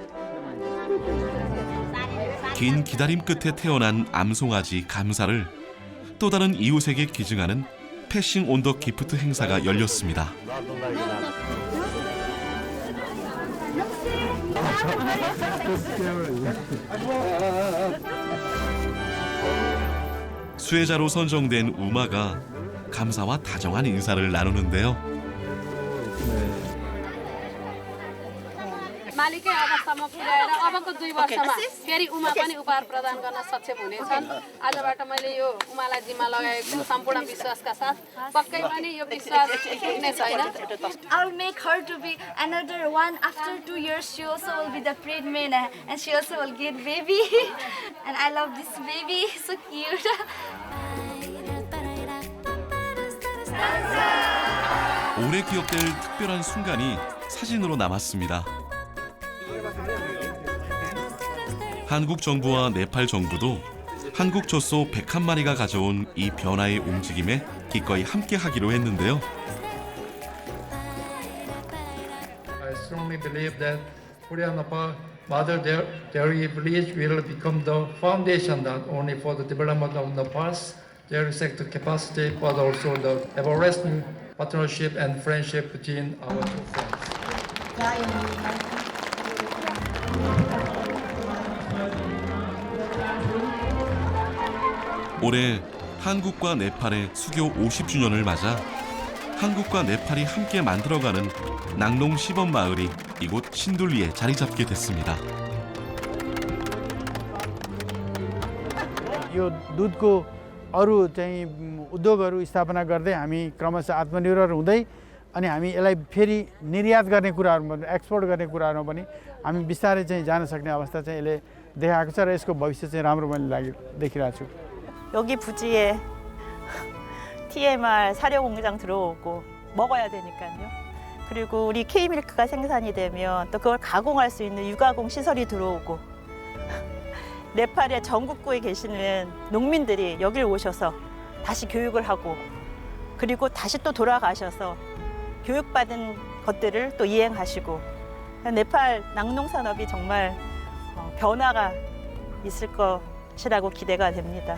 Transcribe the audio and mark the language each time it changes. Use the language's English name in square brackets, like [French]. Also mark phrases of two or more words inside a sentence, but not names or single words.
[Korean] 긴 기다림 끝에 태어난 암송아지 감사를 또 다른 이웃에게 기증하는 [English] passing on the gift [Korean] 행사가 열렸습니다. 수혜자로 선정된 우마가 감사와 다정한 인사를 나누는데요. [Nepali] मालिकै अवस्थामा पुर्याएर अबको 2 वर्षमा फेरि उमा पनि उपहार प्रदान गर्न सक्षम हुनेछन् आजबाट मैले यो उमालाई जिम्मा लगाएको सम्पूर्ण विश्वासका साथ पक्कै पनि यो विश्वास पुग्ने छैन [English] I will make her to be another one. After 2 years, she also will be the pregnant and she also will get baby. And I love this baby, so cute. [Korean] 오래 기억될 특별한 순간이 사진으로 남았습니다. 한국 정부와 네팔 정부도 한국 젖소 101마리가 가져온 이 변화의 움직임에 기꺼이 함께하기로 했는데요. [English] I strongly believe that Korean Mother Dairy Village will become the foundation not only for the development of Nepal's dairy sector capacity, but also the everlasting partnership and friendship between our two friends. [Korean] 올해 한국과 네팔의 수교 50주년을 맞아 한국과 네팔이 함께 만들어가는 낙농 시범 마을이 이곳 신둘리에 자리 잡게 됐습니다. [Nepali] यो दुधको अरू चाहिँ उद्योगहरू स्थापना गर्दै हामी क्रमशः आत्मनिर्भर हुँदै अनि हामी यसलाई फेरि निर्यात गर्ने कुराहरूमा एक्सपोर्ट गर्ने कुराहरूमा पनि हामी बिस्तारै चाहिँ जान सक्ने अवस्था चाहिँ यसले देखाएको छ र यसको भविष्य चाहिँ राम्रो मैले देखिरहेको छु. [Korean] 여기 부지에 TMR 사료 공장 들어오고 먹어야 되니까요. 그리고 우리 K밀크가 생산이 되면 또 그걸 가공할 수 있는 유가공 시설이 들어오고 네팔의 전국구에 계시는 농민들이 여기를 오셔서 다시 교육을 하고 그리고 다시 또 돌아가셔서 교육받은 것들을 또 이행하시고 네팔 낙농산업이 정말 변화가 있을 것이라고 기대가 됩니다.